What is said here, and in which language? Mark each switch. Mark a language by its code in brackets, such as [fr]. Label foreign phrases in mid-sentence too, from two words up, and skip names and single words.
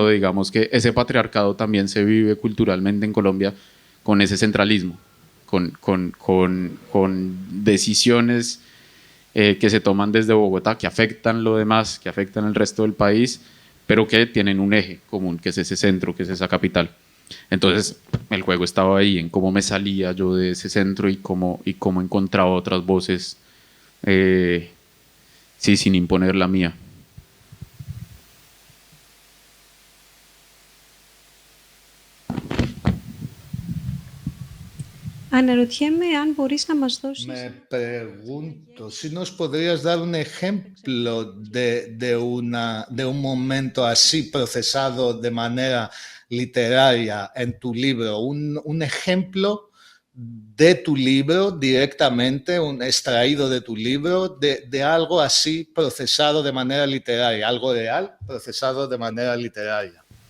[es] Digamos que ese patriarcado también se vive culturalmente en Colombia con ese centralismo, con decisiones que se toman desde Bogotá, que afectan lo demás, que afectan el resto del país, pero que tienen un eje común, que es ese centro, que es esa capital. Entonces el juego estaba ahí, en cómo me salía yo de ese centro y cómo encontraba otras voces, sí, sin imponer la mía. [el] Αναρωτιέμαι αν μπορείς να μας δώσεις... [es] Me pregunto si nos podrías dar un ejemplo de un momento así procesado de manera literaria en tu libro, un ejemplo de tu libro directamente, extraído de tu libro, de algo así procesado de manera literaria, algo real procesado de manera literaria.